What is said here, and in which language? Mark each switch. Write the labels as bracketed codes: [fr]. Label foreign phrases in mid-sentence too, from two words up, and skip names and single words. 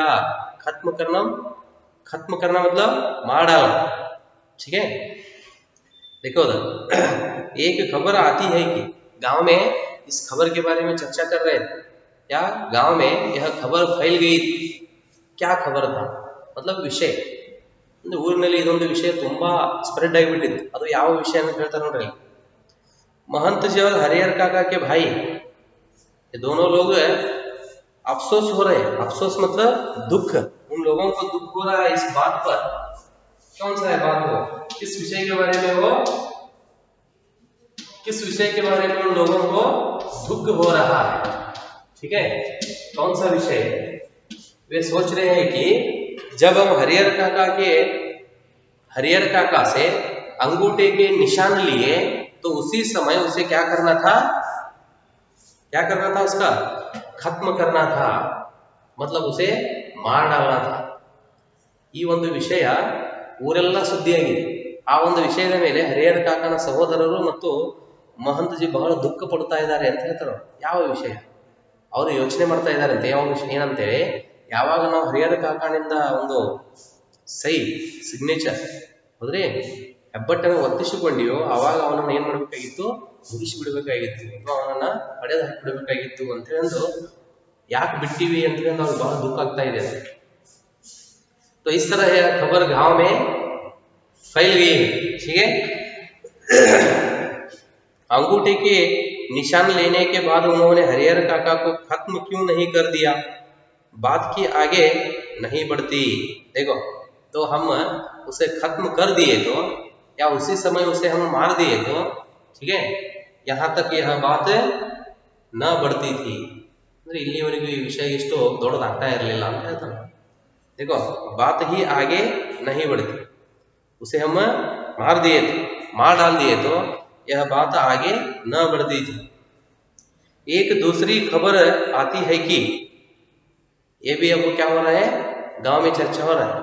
[hi] खत्म करना मतलब मार डालना, ठीक है। देखो एक खबर आती है कि गांव में इस खबर के बारे में चर्चा कर रहे थे, या गांव में यह खबर फैल गई थी। क्या खबर था, मतलब विषय, [kn] ಊರಿನಲ್ಲಿ ಇದೊಂದು ವಿಷಯ ತುಂಬಾ ಸ್ಪ್ರೆಡ್ ಆಗಿಬಿಟ್ಟಿತ್ತು। ಅದು ಯಾವ ವಿಷಯ ಅಂತ ಹೇಳ್ತಾರೆ ನೋಡ್ರಿ, [hi] महंत जी और हरिहर काका के भाई ये दोनों लोग अफसोस हो रहे हैं। अफसोस मतलब दुख, उन लोगों को दुख हो रहा है इस बात पर। कौन सा है बात हो, किस विषय के बारे में हो, किस विषय के बारे में उन लोगों को दुख हो रहा है, ठीक है। कौन सा विषय, वे सोच रहे हैं कि जब हम हरिहर काका से अंगूठे के निशान लिए तो उसी समय उसे क्या करना था उसका खत्म करना था, मतलब उसे मार डालना था। [kn] ಈ ಒಂದು ವಿಷಯ ಊರೆಲ್ಲ ಸುದ್ದಿಯಾಗಿದೆ। ಆ ಒಂದು ವಿಷಯದ ಮೇಲೆ ಹರಿಹರ ಕಾಕನ ಸಹೋದರರು ಮತ್ತು ಮಹಂತಜಿ ಬಹಳ ದುಃಖ ಪಡ್ತಾ ಇದ್ದಾರೆ ಅಂತ ಹೇಳ್ತಾರೆ। ಯಾವ ವಿಷಯ ಅವರು ಯೋಚನೆ ಮಾಡ್ತಾ ಇದ್ದಾರೆ ಅಂತ, ಯಾವ ವಿಷಯ ಏನಂತೇಳಿ, ಯಾವಾಗ ನಾವು ಹರಿಹರ ಕಾಕನಿಂದ ಒಂದು ಸಿಗ್ನೇಚರ್ ಹೌದ್ರಿ ಹೆಬ್ಬಟ್ಟನ್ನು ಒತ್ತಿಸಿಕೊಂಡಿವೋ ಆವಾಗ ಅವನನ್ನು ಏನ್ ಮಾಡ್ಬೇಕಾಗಿತ್ತು, ಮುಗಿಸಿ ಬಿಡಬೇಕಾಗಿತ್ತು, ಅಥವಾ ಅವನನ್ನ ಪಡೆದು ಹಾಕಿಬಿಡಬೇಕಾಗಿತ್ತು ಅಂತ ಹೇಳಿ ಯಾಕೆ ಬಿಟ್ಟಿವಿ ಅಂತ ಹೇಳಿ ಅವ್ರಿಗೆ ಬಹಳ ದುಃಖ ಆಗ್ತಾ ಇದೆ। [hi] तो इस तरह यह खबर गांव में फैल गई है, ठीक है। अंगूठे के निशान लेने के बाद उन्होंने हरिहर काका को खत्म क्यों नहीं कर दिया, बात की आगे नहीं बढ़ती। देखो, तो हम उसे खत्म कर दिए तो, या उसी समय उसे हम मार दिए तो, ठीक है, यहाँ तक यह बात न बढ़ती थी। [kn] ಅಂದ್ರೆ ಇಲ್ಲಿವರೆಗೂ ಈ ವಿಷಯ ಇಷ್ಟು ದೊಡ್ಡದಾಗ್ತಾ ಇರಲಿಲ್ಲ ಅಂತ ಹೇಳ್ತಾರೆ। [hi] देखो, बात ही आगे नहीं बढ़ती, उसे हम मार डाल दिए तो यह बात आगे न बढ़ती थी। एक दूसरी खबर आती है कि, ये भी अब क्या हो रहा है, गांव में चर्चा हो रहा है।